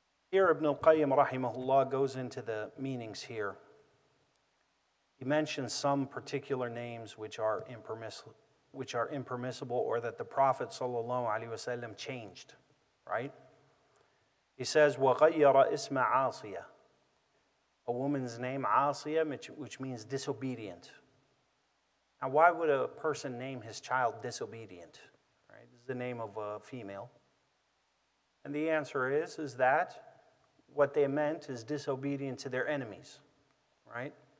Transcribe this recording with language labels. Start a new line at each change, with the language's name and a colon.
English: Here Ibn Al-Qayyim rahimahullah goes into the meanings here. He mentions some particular names which are impermissible, or that the Prophet ﷺ changed, right? He says,
Arabic: وَغَيَّرَ إِسْمَ عَاصِيَةٍ.
English: A woman's name, Asiyah, which means disobedient. Now, why would a person name his child disobedient? Right? This is the name of a female. And the answer is that what they meant is disobedient to their enemies, right?